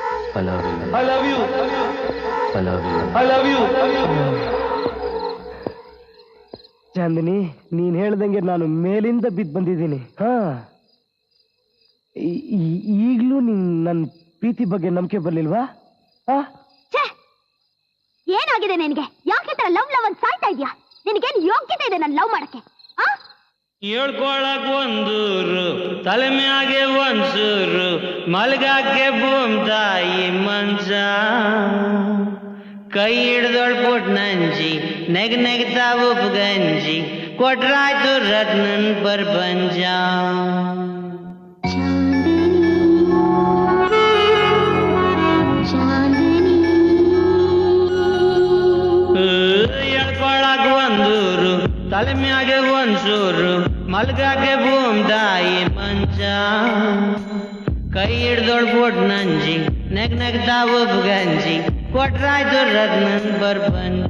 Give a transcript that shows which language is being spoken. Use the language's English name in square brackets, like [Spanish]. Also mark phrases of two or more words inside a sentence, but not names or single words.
[English] I love you. I love you. I love you. I love you. [Kannada] ಚಾಂದಿನಿ, ನೀನ್ ಹೇಳ್ದಂಗೆ ನಾನು ಮೇಲಿಂದ ಬಿದ್ದು ಬಂದಿದ್ದೀನಿ. ಹಾ, ಈಗ್ಲೂ ನೀನ್ ನನ್ನ ಪ್ರೀತಿ ಬಗ್ಗೆ ನಂಬಿಕೆ ಬರ್ಲಿಲ್ವಾ? ಏನಾಗಿದೆ ನಿನಗೆ? ಯಾಕೆ ತರ [English] love love [Kannada] ಅಂತ ಸಾಯ್ತಾ ಇದೆಯಾ? ನಿನಗೇನು ಯೋಗ್ಯತೆ ಇದೆ ನನ್ನ ಲವ್ ಮಾಡಕ್ಕೆ? ಹೇಳ್ಕೊಳಕ್ ಒಂದೂರು, ತಲೆ ಮ್ಯಾಗೆ ಒಂದ್ಸೂರು, ಮಲ್ಗಾಕೆ ಭೂಮ್ ತಾಯಿ ಮಂಚ, ಕೈ ಹಿಡ್ದೊಳ್ ಪುಟ್ ನಂಜಿ, ನೆಗ್ ನೆಗ್ತಾ ಉಪ್ಪು ಗಂಜಿ, ಕೊಟ್ರಾಯ್ತು ರತ್ನನ್ ಪ್ರಪಂಚ. ಹೇಳ್ಕೊಳಕ್ ಒಂದೂರು, ತಲೆ ಮ್ಯಾಗೆ ಒಂದ್ಸೂರು, ಮಲ್ಗಾಕೆ ಭೂಮ್ ತಾಯಿ ಮಂಚ, ಕೈ ಹಿಡ್ದೊಳ್ ಪುಟ್ ನಂಜಿ, ನೆಗ್ ನೆಗ್ತಾ ಉಪ್ಪು ಗಂಜಿ, ಕೊಟ್ರಾಯ್ತು ರತ್ನನ್ ಪ್ರಪಂಚ.